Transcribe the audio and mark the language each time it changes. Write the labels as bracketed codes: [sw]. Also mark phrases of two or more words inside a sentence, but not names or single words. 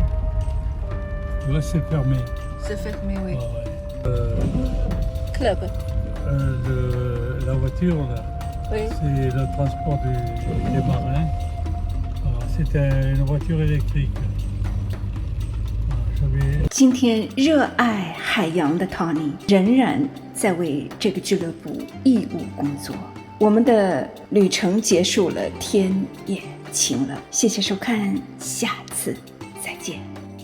[fr] Tu vois, c'est fermé. C'est fermé, oui. Ouais, ouais. Club. La voiture, là, Oui. c'est le transport des marins. C'était une voiture électrique. J'avais [zh] 今天热爱海洋的 Tony 仍然在为这个俱乐部义务工作。我们的旅程结束了，天也晴了。谢谢收看，下次再见。